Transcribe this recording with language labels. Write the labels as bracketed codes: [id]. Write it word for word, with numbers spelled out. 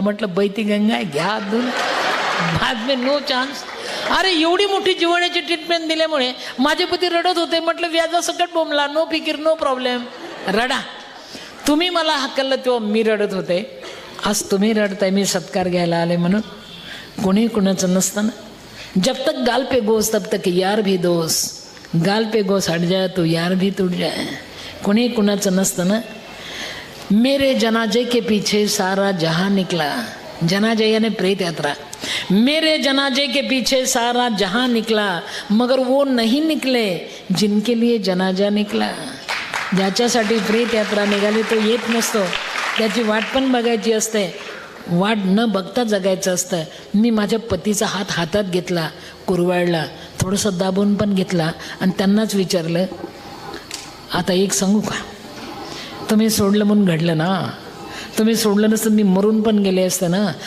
[mr] म्हटलं बैती गंगा आहे, घ्या दून, भात मे नो चान्स. अरे एवढी मोठी जिवाण्याची ट्रीटमेंट दिल्यामुळे माझे पती रडत होते. म्हटलं व्याजासकट बोंबला, नो फिकीर, नो प्रॉब्लेम, रडा. तुम्ही मला हकललं तेव्हा मी रडत होते, आज तुम्ही रडताय मी सत्कार घ्यायला आले म्हणून. कोणी कोणाचं नसतं ना. [hi] जब तक गाल पे गोस तब तक यार भी दोस, गाल पे गोस हट जाए तो यार भी तुट जाए. [mr] कोणी कुणाचं नसतं ना. [hi] मेरे जनाजे के पीछे सारा जहां निकला, [mr] जनाजे यानी प्रेत यात्रा. [hi] मेरे जनाजे के पीछे सारा जहां निकला, मगर वो नहीं निकले जिनके लिए जनाजा निकला. [mr] ज्याच्यासाठी प्रेत यात्रा निघाली तो येत नसतो, त्याची वाट पण बघायची असते. वाट न बघता जगायचं असतं. मी माझ्या पतीचा हात हातात घेतला, कुरवाळला, थोडंसं दाबून पण घेतला आणि त्यांनाच विचारलं, आता एक सांगू का, तुम्ही सोडलं म्हणून घडलं ना, तुम्ही सोडलं नसतं मी मरून पण गेले असतं ना.